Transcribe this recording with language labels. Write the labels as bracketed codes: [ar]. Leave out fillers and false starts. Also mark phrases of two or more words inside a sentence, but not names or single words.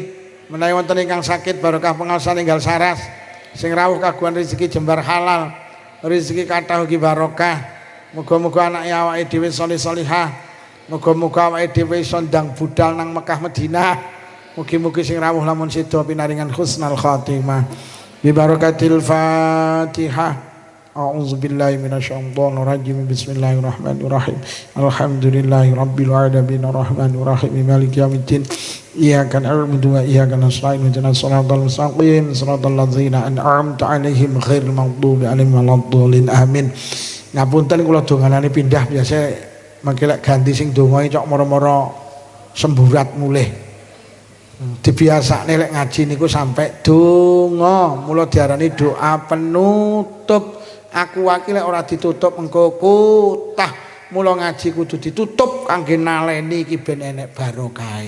[jv] Menawi wonten ingkang sakit barokah pengaosan enggal saras. Sing rawuh kagungan rezeki jembar halal, rezeki kathah ugi barokah. Muga-muga anake awake dhewe saleh-salihah. Muga-muga awake dhewe iso ndang budal nang Mekah Madinah. Mugi-mugi sing rawuh lamun seda pinaringan [ar] حسن الخاتمة. ببركة الفاتحة. أعوذ بالله من الشيطان الرجيم بسم الله الرحمن الرحيم. الحمد لله رب العالمين الرحمن الرحيم مالك يوم الدين. إياك نعبد وإياك نستعين اهدنا الصراط المستقيم صراط الذين أنعمت عليهم غير المغضوب عليهم ولا الضالين. Amin. [jv] Ngapunten kula donganane pindah biasa mangke lek ganti sing donga cok moro-moro semburat mulih. Dibiasakne lek ngaji niku sampai donga, mula diarani [id] doa penutup. [jv] Aku wakil ora ditutup engko kutah, mula ngaji kudu ditutup kangge naleni iki ben enek barokahe.